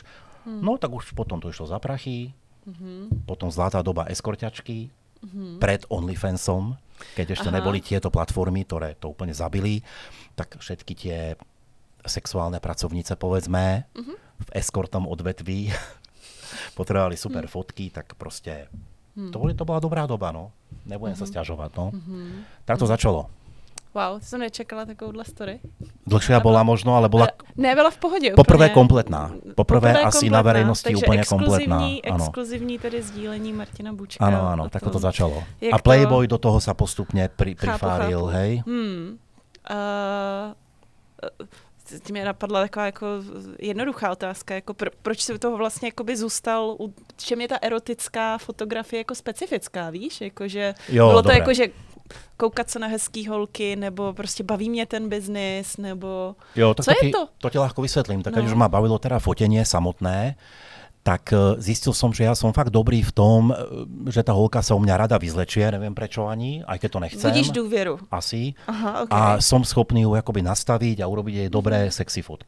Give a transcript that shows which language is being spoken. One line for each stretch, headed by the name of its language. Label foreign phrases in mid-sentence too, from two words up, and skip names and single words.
Slovak: No tak už potom to išlo za prachy, potom zlatá doba eskorťačky, pred OnlyFansom, keď ešte neboli tieto platformy, ktoré to úplne zabili, tak všetky tie sexuálne pracovnice, povedzme, v eskortnom odvetví potrebovali super fotky, tak proste to bola dobrá doba, no. Nebudem sa sťažovať, no. Tak to začalo.
Czech: Wow, to jsem nečekala takovouhle story.
Slovak: Dlhšia bola možno, ale bola...
Czech: Ne, byla v pohodě.
Slovak: Poprvé kompletná. Poprvé asi na verejnosti úplne kompletná.
Czech: Exkluzivní tedy sdílení Martina Bučka.
Slovak: Áno, tak to začalo. A Playboy do toho sa postupne prifáril, hej?
Czech: Mě napadla taková jako jednoduchá otázka, jako proč si toho vlastně jakoby zůstal, čem je ta erotická fotografie jako specifická, víš? Jakože, bylo to jako, že koukat se na hezký holky, nebo prostě baví mě ten biznis, nebo jo, tak co je to?
Slovak: To ti ľahko vysvetlím. Tak keď už ma bavilo teda fotenie samotné, tak zistil som, že ja som fakt dobrý v tom, že tá holka sa u mňa rada vyzlečie, neviem prečo ani, aj keď to nechcem. Vidíš dôveru. Asi.
Czech: Aha, okay.
Slovak: A som schopný ju akoby nastaviť a urobiť jej dobré, sexy fotky.